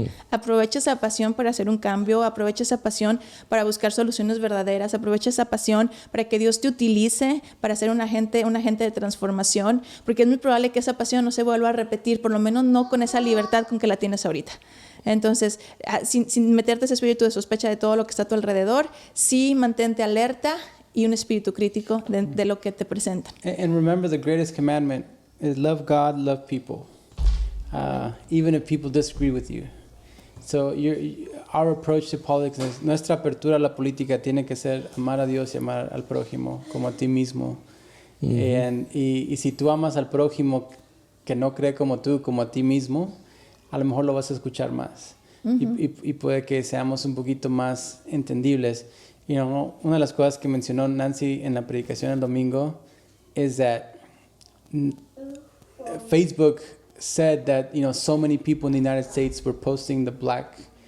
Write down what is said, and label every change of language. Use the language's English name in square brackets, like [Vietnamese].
[Spanish] Aprovecha esa pasión para hacer un cambio, aprovecha esa pasión para buscar soluciones verdaderas, aprovecha esa pasión para que Dios te utilice para ser un agente de transformación, porque es muy probable que esa pasión no se vuelva a repetir, por lo menos no con esa libertad con que la tienes ahorita. Entonces, sin meterte ese espíritu de sospecha de todo lo que está a tu alrededor, sí mantente alerta y un espíritu crítico de lo que te presentan. [English] And remember, the greatest commandment is love God, love people, even if people disagree with you. So our approach to politics is, [Spanish] nuestra apertura a la política tiene que ser amar a Dios y amar al prójimo como a ti mismo. Y si tú amas al prójimo que no cree como tú, como a ti mismo, a lo mejor lo vas a escuchar más. Y puede que seamos un poquito más entendibles. Una de las cosas que mencionó Nancy en la predicación el domingo es [English] that Facebook said that so many people in the United States were posting the black